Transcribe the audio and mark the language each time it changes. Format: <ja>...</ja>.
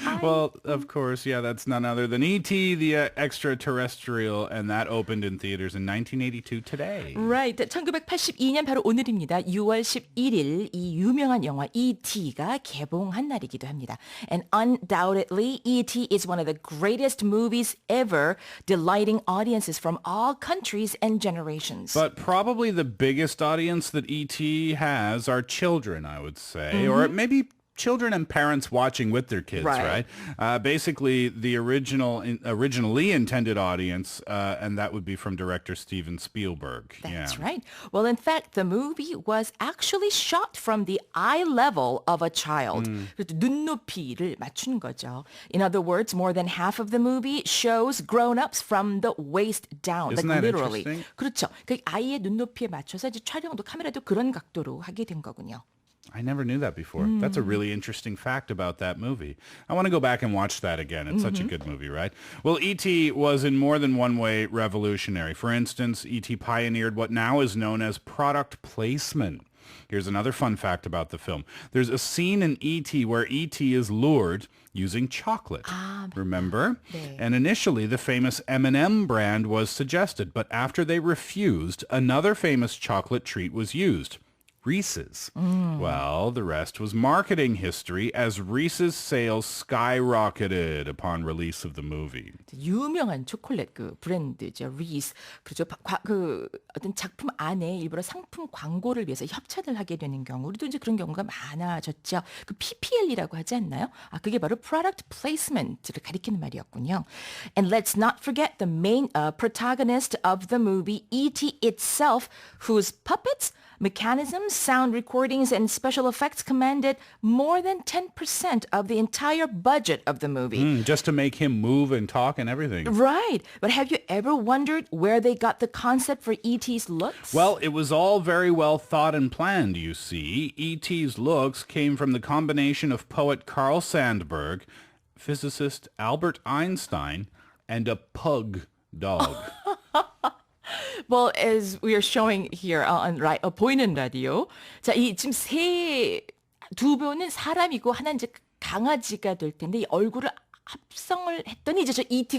<en>Well, of course, yeah, that's none other than E.T. the extraterrestrial, and that opened in theaters in 1982 today. Right.</en> <ko>1982년 바로 오늘입니다. 6월 11일 이 유명한 영화 E.T.가 개봉한 날이기도 합니다.</ko> <en>And undoubtedly, E.T. is one of the greatest movies ever, delighting audiences from all countries and generations. But probably the biggest audience that E.T. has are children, I would say, or maybe children and parents watching with their kids, Right. Basically, the originally intended audience, and that would be from director Steven Spielberg. That's Yeah. right. Well, in fact, the movie was actually shot from the eye level of a child.</en> <ko>그래서 눈높이를 맞춘 거죠.</ko> <en>In other words, more than half of the movie shows grown-ups from the waist down. Isn't like that literally. interesting?</en> <ko>그렇죠. 그 아이의 눈높이에 맞춰서 이제 촬영도 카메라도 그런 각도로 하게 된 거군요.</ko> <en>I never knew that before. That's a really interesting fact about that movie. I want to go back and watch that again. It's such a good movie, right? Well, E.T. was in more than one way revolutionary. For instance, E.T. pioneered what now is known as product placement. Here's another fun fact about the film. There's a scene in E.T. where E.T. is lured using chocolate. Remember?</en> <ko>네.</ko> <en>And initially, the famous M&M brand was suggested, but after they refused, another famous chocolate treat was used. Reese's. Well, the rest was marketing history as Reese's sales skyrocketed upon release of the movie.</en> <ko>유명한 초콜릿 그 브랜드죠. Reese. 그렇죠. 그 어떤 작품 안에 일부러 상품 광고를 위해서 협찬을 하게 되는 경우 우리도 이제 그런 경우가 많아졌죠. 그 PPL이라고 하지 않나요? 그게 바로 product placement를 가리키는 말이었군요.</ko> <en>And let's not forget the main protagonist of the movie, E.T. itself, whose puppets, mechanisms, sound recordings, and special effects commanded more than 10% of the entire budget of the movie. Just to make him move and talk and everything. Right. But have you ever wondered where they got the concept for E.T.'s looks? Well, it was all very well thought and planned, you see. E.T.'s looks came from the combination of poet Carl Sandburg, physicist Albert Einstein, and a pug dog. Well, as we are showing here on</en> <ko>보이는 라디오. 자, 이 지금 두 분은 사람이고 하나는 이제 강아지가 될 텐데 이 얼굴을 합성을 했더니 이제 저 E.T.</ko>